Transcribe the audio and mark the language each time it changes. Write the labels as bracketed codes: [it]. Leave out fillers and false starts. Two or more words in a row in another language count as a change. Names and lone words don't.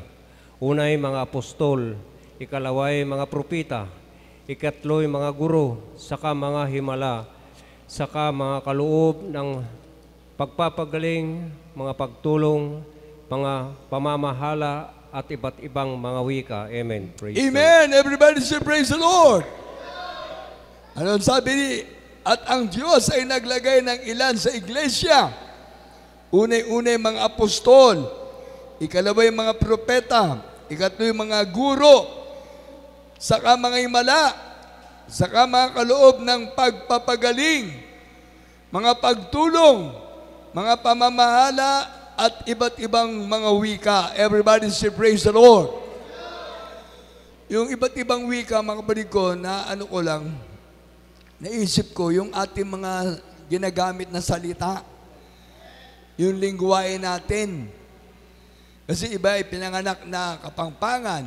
[tl] Unay mga apostol, ikalaway mga propita, ikatloy mga guro, saka mga himala, saka mga kaloob ng pagpapagaling, mga pagtulong, mga pamamahala at iba't ibang mga wika. [en] Amen. Praise Amen. Everybody say praise the Lord. [tl] Ano sabi ni? At ang Diyos ay naglagay ng ilan sa iglesia. Unay-unay mga apostol, ikalaway mga propeta, ikatloy mga guro, saka mga himala, saka mga kaloob ng pagpapagaling, mga pagtulong, mga pamamahala, at iba't ibang mga wika. [en] Everybody say praise the Lord. [tl] Yung iba't ibang wika, mga kapatid ko, na ano ko lang, naisip ko, yung ating mga ginagamit na salita, yung lingwahe natin. Kasi iba ay pinanganak na Kapampangan.